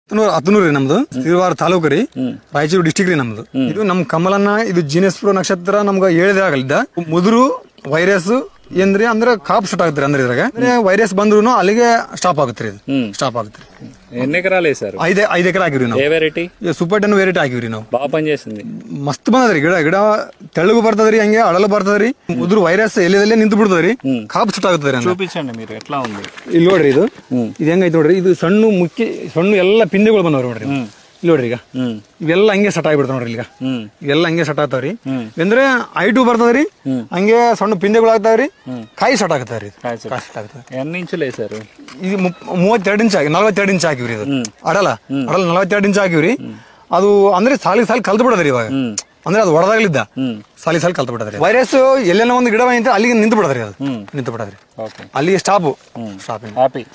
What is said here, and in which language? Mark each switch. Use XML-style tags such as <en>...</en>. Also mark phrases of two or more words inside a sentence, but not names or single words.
<kn>ಹತ್ತನೂರು ರೀ ನಮ್ದು ತಿರುವಾರ ತಾಲೂಕು ರೀ ರಾಯಚೂರು ಡಿಸ್ಟಿಕ್ ರೀ ನಮ್ದು. ಇದು ನಮ್ ಕಮಲನ್ನ ಇದು ಜೀನಸ್ ಪ್ರೋ ನಕ್ಷತ್ರ ನಮ್ಗ ಹೇಳಿದಾಗಲಿದ್ದ ಮುದುರು ವೈರಸ್ ಏನ್ರಿ ಅಂದ್ರೆ</kn> <en>crop start</en> <kn>ಆಗುತ್ತೆ ಅಂದ್ರೆ ಇದ್ರಾಗ ವೈರಸ್ ಬಂದ್ರು ಅಲ್ಲಿಗೆ ಸ್ಟಾಪ್ ಆಗುತ್ತೆ ಇದು ಸ್ಟಾಪ್ ಆಗುತ್ತೆ.</kn> <te>ఎన్ని ఎకరాలు వేసారు?</te> <kn>5 ఎకరా ಹಾಕಿವ್ರಿ ನಾವು.</kn> <te>ఏ వెరైటీ?</te> <kn>సూపర్ 10 ವೆರೈಟಿ ಹಾಕಿವ್ರಿ ನಾವು.</kn> <te>బాగా పనిచేసింది,</te> <kn>ಮಸ್ತ್ ಬಂದದ್ರಿ. ಗಿಡ ತೆಳ್ಳಗು ಬರ್ತದ್ರಿ, ಹಂಗೆ ಅಳಲು ಬರ್ತದ್ರಿ. ಮುದುರು ವೈರಸ್ ಎಲೆದಲ್ಲೇ ನಿಂತು ಬಿಡ್ತದ್ರಿ,</kn> <en>crop start</en> <kn>ಆಗುತ್ತದ್ರಿ.</kn> <te>చూపించండి మీరు ఎట్లా ఉంది.</te> <kn>ಇಲ್ಲಿ ನೋಡ್ರಿ, ಇದು ಹೆಂಗೈತೆ ನೋಡ್ರಿ. ಇದು ಸಣ್ಣ ಎಲ್ಲ ಪಿಂದೆಗಳು ಬಂದವ್ರಿ ನೋಡ್ರಿ. ಇಲ್ಲಿ ನೋಡ್ರಿ, ಈಗ ಇವೆಲ್ಲ ಹಂಗೆ ಸಟ್ ಆಗಿಬಿಡ್ತಾವ ನೋಡ್ರಿ. ಈಗ ಇವೆಲ್ಲ ಹಂಗೆ ಸಟ್ ಆಗ್ತಾವ್ರಿ. ಅಂದ್ರೆ ಐಟು ಬರ್ತದ್ರಿ, ಹಂಗೆ ಸಣ್ಣ ಪಿಂದೆಗಳು ಆಗ್ತಾವ್ರಿ, ಕಾಯಿ ಸಟ್ ಆಗತ್ತಾವ್ರಿ.</kn> <te>ఎన్ని ఇంచులు వేసారు?</te> <kn>ಇದು 32 ಇಂಚ್ ಹಾಕಿ 42 ಇಂಚ್ ಹಾಕಿವ್ರಿ. ಇದು ಅಡಲ 42 ಇಂಚ್ ಹಾಕಿವ್ರಿ. ಅದು ಅಂದ್ರೆ ಸಾಲಿ ಕಲ್ತು ಬಿಡದ್ರಿ. ಇವಾಗ ಅಂದ್ರೆ ಅದು ಹೊಡೆದಾಗ್ಲಿದ್ದ ಸಾಲಿ ಕಲ್ತು ಬಿಡದ್ರಿ. ವೈರಸ್ ಎಲ್ಲೆಲ್ಲ ಒಂದು ಗಿಡ ಬಂತ ಅಲ್ಲಿಗೆ ನಿಂತು ಬಿಡದ್ರಿ. ಅದು ನಿಂತು ಬಿಡದ್ರಿ, ಅಲ್ಲಿಗೆ ಸ್ಟಾಪ್.</kn> <te>హ్యాపీ</te> <en>happy and</en>